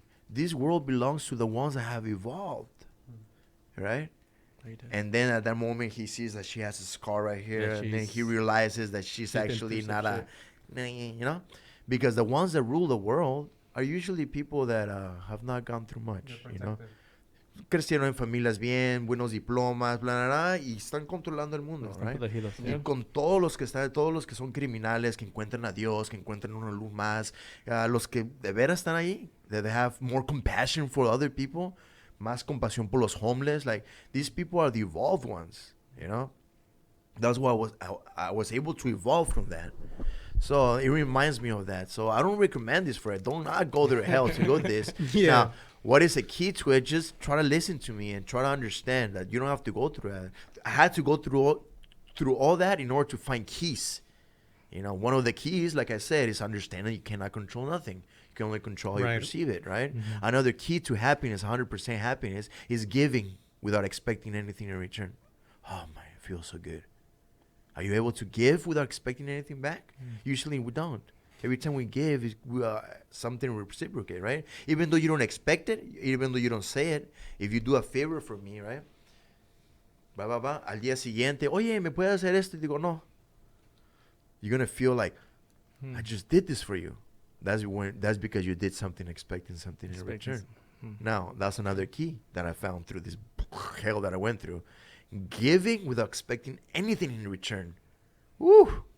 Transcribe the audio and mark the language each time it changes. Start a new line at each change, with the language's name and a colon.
English: This world belongs to the ones that have evolved. Right? And then at that moment, he sees that she has a scar right here. And then he realizes that she's actually not you know? Because the ones that rule the world are usually people that have not gone through much, you know?
Spanish: Crecieron en familias bien, buenos diplomas, bla, bla, bla, y están controlando el mundo, right? Y con todos los que son criminales, que encuentran a Dios, que encuentran una luz más, los que de veras están ahí,
English: that they have more compassion for other people,
Spanish: más compasión por los homeless,
English: like, these people are the evolved ones, you know? That's why I was able to evolve from that. So it reminds me of that. So I don't recommend this for it. Don't not go to hell to go this. Now, what is the key to it? Just try to listen to me and try to understand that you don't have to go through that. I had to go through all that in order to find keys. You know, one of the keys, like I said, is understanding you cannot control nothing. You can only control how you perceive it, right? Another key to happiness, 100% happiness, is giving without expecting anything in return. Oh, man, it feels so good. Are you able to give without expecting anything back? Usually we don't. Every time we give, something reciprocate, right? Even though you don't expect it, even though you don't say it, if you do a favor for me, right?
Spanish: Al día siguiente, oye, ¿me puedes hacer esto? Y digo, no.
English: You're going to feel like, I just did this for you. That's because you did something expecting something in return. Now, that's another key that I found through this hell that I went through. Giving without expecting anything in return. Woo!